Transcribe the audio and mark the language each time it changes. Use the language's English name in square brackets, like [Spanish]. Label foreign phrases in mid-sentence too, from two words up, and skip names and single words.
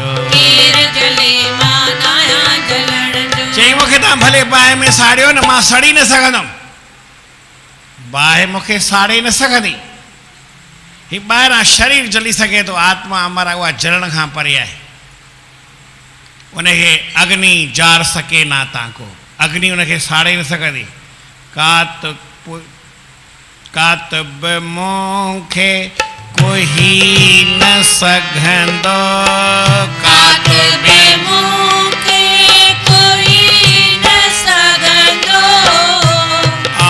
[Sindhi] केर जले मां नाया जलण जो। चई मूंखे तव्हां भले बाहि में साड़ियो न, मां सड़ी न सघंदुमि। बाहि मूंखे साड़े न सघंदी। ही ॿाहिरां शरीर जली सघे थो, आत्मा अमर आहे, उहा जलण खां परे आहे। उनखे [Hindi] अग्नि जार सके ना ताको, [Sindhi] अग्नि उनखे साड़े न सघंदी। कातब मूंखे कोई न सघंदो, कातब मूंखे कोई न सघंदो।